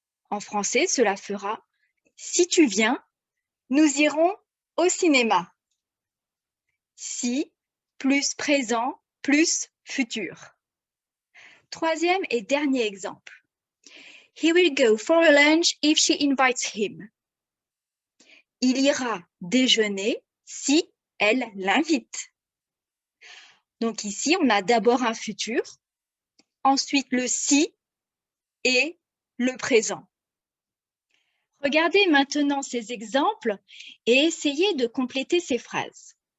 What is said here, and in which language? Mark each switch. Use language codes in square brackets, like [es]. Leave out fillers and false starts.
[fr] En français, cela fera « Si tu viens, nous irons au cinéma ». Si plus présent plus futur. Troisième et dernier exemple. [en] He will go for a lunch if she invites him. [fr] Il ira déjeuner si elle l'invite. Donc ici, on a d'abord un futur, ensuite le si et le présent. Regardez maintenant ces exemples et essayez de compléter ces phrases.